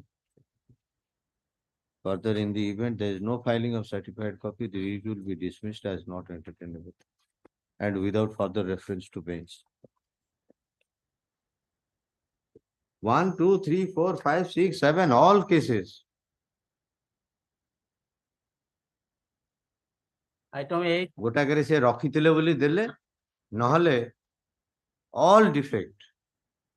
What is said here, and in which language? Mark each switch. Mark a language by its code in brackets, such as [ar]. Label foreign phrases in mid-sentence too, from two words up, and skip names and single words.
[en] Further, in the event there is no filing of certified copy, the writ will be dismissed as not entertainable and without further reference to bench. 1, 2, 3, 4, 5, 6, 7, all cases. Item 8, [or] ଗୋଟାକରେ ସେ ରଖିଥିଲେ ବୋଲି ଦେଲେ, ନହେଲେ [en] all defect